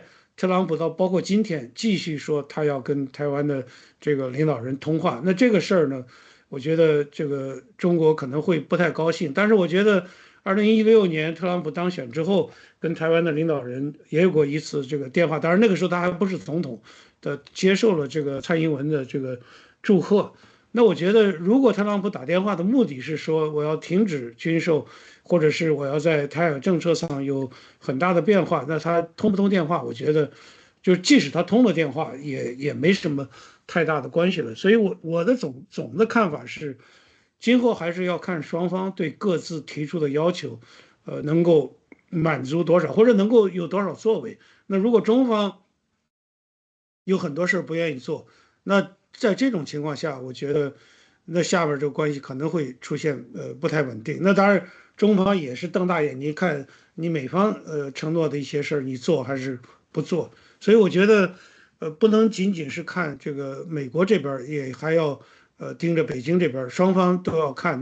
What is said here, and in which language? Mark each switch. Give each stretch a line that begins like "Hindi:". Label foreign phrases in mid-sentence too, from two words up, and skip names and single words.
Chinese: 特朗普到包括今天繼續說他要跟台灣的這個領導人通話，那這個事兒呢，我覺得這個中國可能會不太高興。但是我覺得2016年特朗普當選之後，跟台灣的領導人也有過一次這個電話，當然那個時候他還不是總統的，接受了這個蔡英文的這個祝賀。那我覺得如果特朗普打電話的目的是說我要停止軍售，或者是我要在台海政策上有很大的變化，那他通不通電話，我覺得就即使他通了電話，也沒什麼太大的關係了。所以我的總的看法是，今後還是要看雙方對各自提出的要求，能夠滿足多少，或者能夠有多少作為。那如果中方有很多事不願意做，那在這種情況下，我覺得那下邊這個關係可能會出現不太穩定。那當然。中方也是瞪大眼睛看你美方承諾的一些事兒，你做還是不做？所以我覺得不能僅僅是看這個美國這邊，也還要盯着北京這邊，雙方都要看。